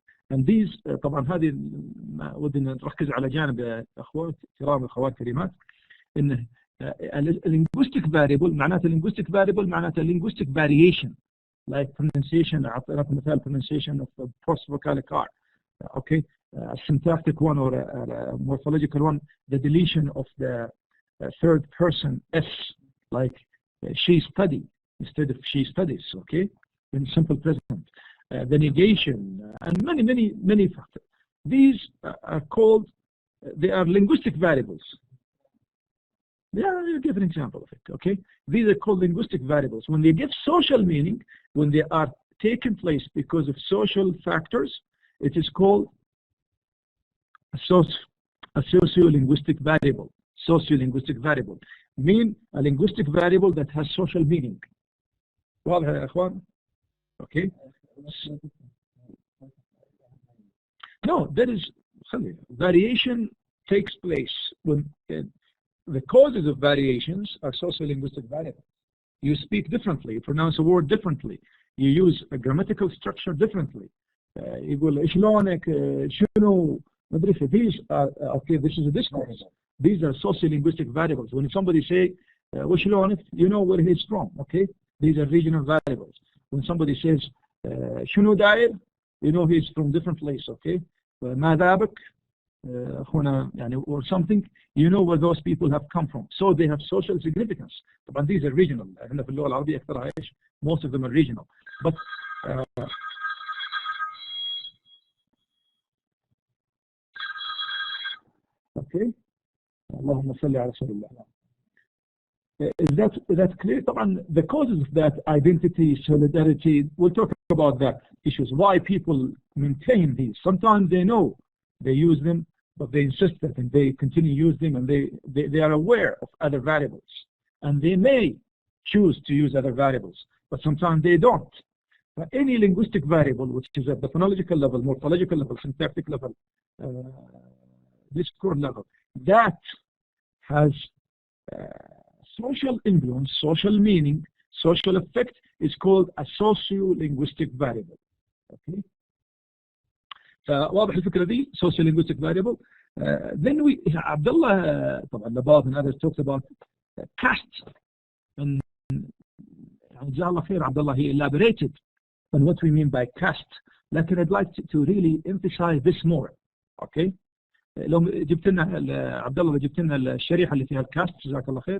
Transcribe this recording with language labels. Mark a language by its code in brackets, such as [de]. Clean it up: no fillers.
[en] And these [ar] طبعا هذه ودنا نركز على جانب اخوات كرام اخوات كريمات ان linguistic variable معناته linguistic variable معناته [en] linguistic variation like pronunciation. [ar] أعطيناك مثال [en] pronunciation of the post-vocalic R. Okay, a syntactic one or a morphological one, the deletion of the third person S, like she study instead of she studies. Okay, in simple present. The negation and many factors. These are called, they are linguistic variables. Yeah, I'll give an example of it. Okay, these are called linguistic variables. When they give social meaning, when they are taken place because of social factors, it is called a sociolinguistic variable. Sociolinguistic variable mean a linguistic variable that has social meaning. [ar] واضح يا اخوان؟ Okay. [en] No, there is variation takes place when the causes of variations are sociolinguistic variables. You speak differently, you pronounce a word differently, you use a grammatical structure differently. [ar] يقول شلونك شنو ما ادري. [en] These are okay. This is a discourse. These are sociolinguistic variables. When somebody say وشلونك, you know where he's from. Okay, these are regional variables. When somebody says [ar] شنو داير, [en] you know he's from different place. Okay, [ar] ماذا بك هنا يعني [en] or something, you know where those people have come from. So they have social significance. طبعا these are regional. [ar] احنا في اللغة العربية أكثرها إيش, [en] most of them are regional. But okay, [ar] اللهم صل على رسول الله. [en] Is that clear? طبعا the causes of that identity, solidarity, we'll talk about that issues. Why people maintain these. Sometimes they know they use them, but they insist that and they continue to use them, and they are aware of other variables. And they may choose to use other variables, but sometimes they don't. But any linguistic variable, which is at the phonological level, morphological level, syntactic level, discord level, that has social influence, social meaning, social effect, is called a sociolinguistic variable. Okay. [ar] فواضح الفكرة دي, sociolinguistic variable. [en] Then we, Abdullah, طبعا Labab and others talked about caste. And [ar] جزاه الله خير, [en] Abdullah, he elaborated on what we mean by caste. لكن I'd like to really emphasize this more. Okay. [ar] لو جبت لنا عبد الله, جبت لنا الشريحة اللي فيها الكاست, جزاك الله خير.